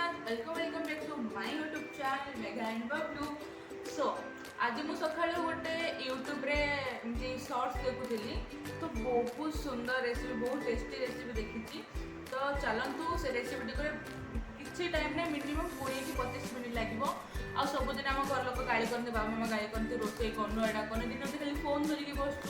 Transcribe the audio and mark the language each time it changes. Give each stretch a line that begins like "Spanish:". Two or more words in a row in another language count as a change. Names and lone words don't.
English: welcome back to my YouTube channel Megha and Bablu.
Odia: So आज ମୁଁ ସକାଳୁ ଗୋଟେ ୟୁଟ୍ୟୁବରେ ଏମିତି ସର୍ଟସ୍ ଦେଖୁଥିଲି ତ ବହୁତ ସୁନ୍ଦର ରେସିପି ବହୁତ ଟେଷ୍ଟି ରେସିପି ଦେଖିଛି ତ ଚାଲନ୍ତୁ ସେ ରେସିପିଟି করে କିଛି ଟାଇମ୍ରେ ମିନିମମ୍ 20 କି 25 ମିନିଟ୍ ଲାଗିବ ଆଉ ସବୁଦିନ ଆମ ଘର ଲୋକ ଗାଳି କରନ୍ତି ବାବା ମାମା ଗାଳି କରନ୍ତି ରୋଷେଇ କରୁନୁ ଏଇଟା କରୁନୁ ଦିନ ଖାଲି ଫୋନ୍ ଧରିକି ବସୁଛୁ